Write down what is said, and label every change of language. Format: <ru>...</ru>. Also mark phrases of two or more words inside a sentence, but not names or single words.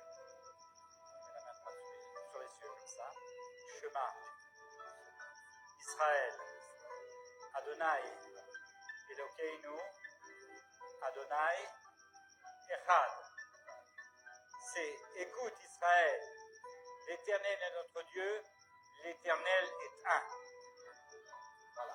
<fr>Tu mets la main droite sur les yeux comme ça.</fr> <he>שמע. ישראל. אדוני. אלוקינו. אדוני. אחד.</he> <fr>C'est écoute Israël. L'Éternel est notre Dieu. L'Éternel est un. Voilà.</fr>